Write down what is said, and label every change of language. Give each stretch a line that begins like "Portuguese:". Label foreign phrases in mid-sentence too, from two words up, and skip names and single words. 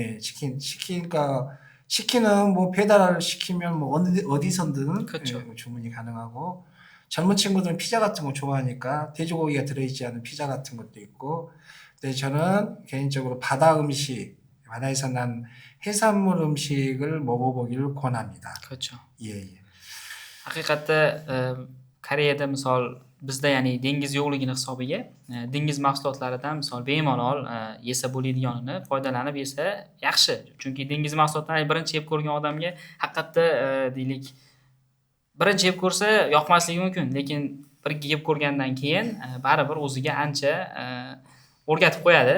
Korean: 치킨은 뭐 배달을 시키면 뭐 어디선든 주문이 가능하고 젊은 친구들은 피자 같은 거 좋아하니까 돼지고기가 들어있지 않은 피자 같은 것도 있고 근데 저는 개인적으로 바다 음식 바다에서 난 해산물 음식을 먹어보기를 권합니다. 그렇죠.
Uzbek: Haqiqatda Koreyada misol bizda ya'ni dengiz yo'qligini hisobiga dengiz mahsulotlaridan misol bemalol yesa bo'ladiganini foydalanib yesa yaxshi. Chunki dengiz mahsulotlarini birinchi yeb ko'rgan odamga haqiqatda deylik birinchi yeb ko'rsa yoqmasligi mumkin, lekin bir yeb ko'rgandan keyin baribir o'ziga ancha o'rgatib qo'yadi.